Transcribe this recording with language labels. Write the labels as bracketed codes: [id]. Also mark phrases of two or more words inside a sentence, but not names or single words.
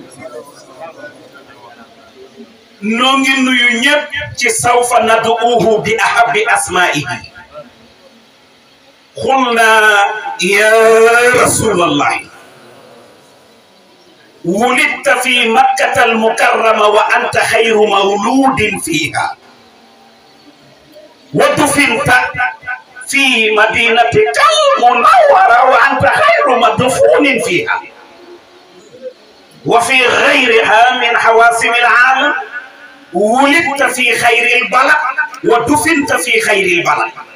[wo] noo ngi nuyu ñëpp ci sawfa [ar] ندعوه بأحب أسمائه. قلنا يا رسول الله ولدت في مكة المكرمة وأنت خير مولود فيها ودفنت في مدينتك المنورة وأنت خير مدفون فيها وفي غيرها من حواسم العالم ولدت في خير البلد ودفنت في خير البلد